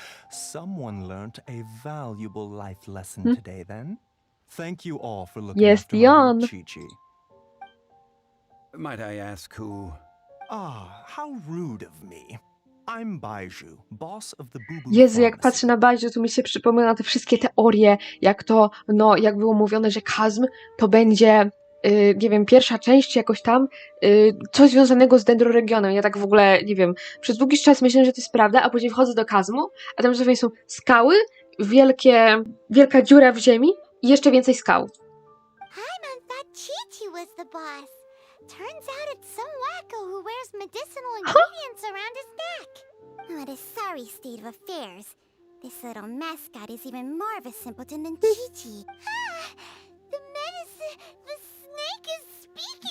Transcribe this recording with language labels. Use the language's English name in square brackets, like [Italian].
[English] Someone learned a valuable life lesson today, then. Thank you all for looking Yes, after my little Dion. Chi-Chi. Might I ask who? Ah, how rude of me. I'm Baiju, boss of the Boo Boo [Polish] Jezu, jak [English] Pharmacy. [Polish] patrzę na Bajdziu, to mi się przypomina te wszystkie teorie, jak to, no, jak było mówione, że Kazm to będzie, nie wiem, pierwsza część jakoś tam, coś związanego z dendroregionem. Ja tak w ogóle, nie wiem, przez długi czas myślę, że to jest prawda, a później wchodzę do Kazmu, a tam dosłownie są skały, wielka dziura w ziemi i jeszcze więcej skał. [English] Paimon thought Chi-Chi was the boss. Turns out it's some wacko who wears medicinal ingredients around his neck. What a sorry state of affairs. This little mascot is even more of a simpleton than Chi-Chi. The medicine... The snake is speaking!